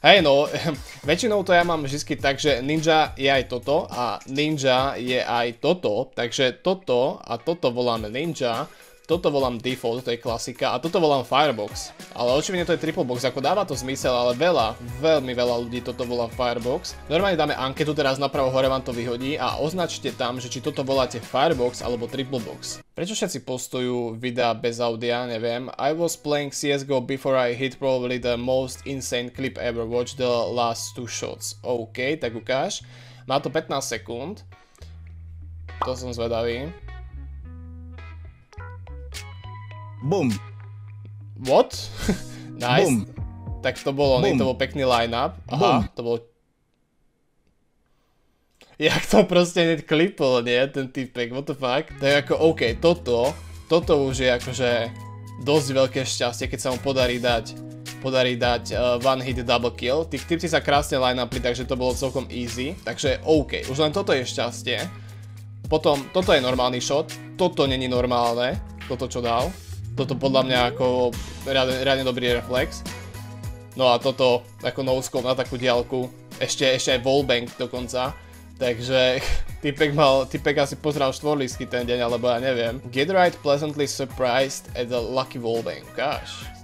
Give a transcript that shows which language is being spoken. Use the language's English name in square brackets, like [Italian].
[Slovak] Hej no, väčšinou to ja mám vždy tak, že Ninja je aj toto a Ninja je aj toto, takže toto a toto voláme Ninja, toto volám Default, to je klasika a toto volám Firebox. Ale očividne to je Triple Box, ako dáva to zmysel, ale veľmi veľa ľudí toto volá Firebox. Normálne dáme anketu, teraz napravo hore vám to vyhodí a označte tam, že či toto voláte Firebox alebo Triple Box. Prečo všetci postujú videa bez audia, neviem. [English] I was playing CSGO before I hit probably the most insane clip ever. Watch the last 2 shots. OK, [Slovak] tak ukáž. Má to 15 sekúnd. To som zvedavý. Boom. [English] What? Nice. Boom. [Slovak] Tak to bol on, to bol pekný line-up. Aha, to bol... Jak to proste hneď klipol, nie? Ten typek, [English] what the fuck? [Slovak] Tak ako, OK, toto už je akože dosť veľké šťastie, keď sa mu podarí dať [English] one hit double kill. [Slovak] Tí typci sa krásne line-upli, takže to bolo celkom easy. Takže OK, už len toto je šťastie. Potom, toto je normálny shot, toto není normálne, toto čo dal. Toto podľa mňa ako riadne dobrý reflex. No a toto ako no-scope na takú diaľku, ešte aj wallbang dokonca. Takže typek asi pozrel štvorlístky ten deň, alebo ja neviem. [English] Get right pleasantly surprised at the lucky wallbang, gosh.